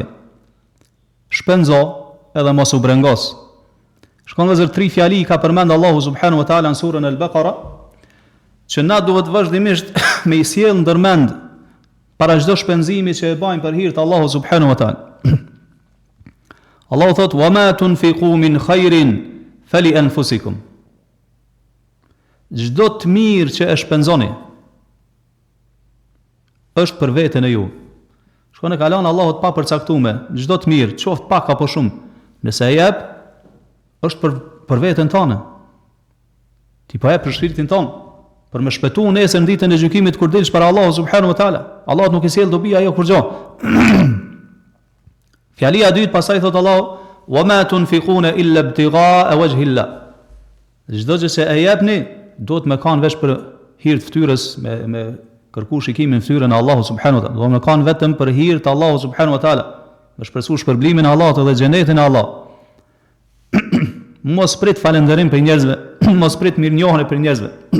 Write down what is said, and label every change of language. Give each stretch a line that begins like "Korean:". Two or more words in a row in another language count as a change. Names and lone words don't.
Albanian: Shpenzo edhe mos u brengos. Shkon vëllezër 3 fjali ka përmend Allahu
Arabic: سبحانه وتعالى
Albanian: në surën Al-Baqara, që na duhet vazhdimisht me i sjell ndërmend para çdo shpenzimi që e bajmë për hir të Allahu
Arabic: سبحانه وتعالى.
Albanian: Allahu thot:
Arabic: "وما تنفقوا من خير فلأنفسكم."
Albanian: Çdo të mirë që e shpenzoni është për veten e ju. Shkon e kalon Allahut pa përcaktuar, çdo të mirë, qoftë pak apo shumë, nëse e jep, është për veten tënde. Ti po jep për shpirtin tënd, për me shpëtu nesër në ditën e gjykimit kur dilsh para Allahut
Arabic: سبحانه وتعالى.
Albanian: Allahu nuk i sjell dobi ajo kur gjë. Fjalia e dytë pastaj thot Allahu:
Arabic: "وما تنفقون إلا ابتغاء وجه الله."
Albanian: Çdo gjë që e jepni, duhet me kanë vesh për hir të fytyrës, me kërku shikimin fytyrën e Allahut
Arabic: سبحانه وتعالى.
Albanian: Do me kanë vetëm për hir të Allahut
Arabic: سبحانه وتعالى,
Albanian: me shpresu shpërblimin e Allahut dhe xhenetin e Allahut. Mos prit falënderim për njerëzve, mos prit mirënjohje për njerëzve.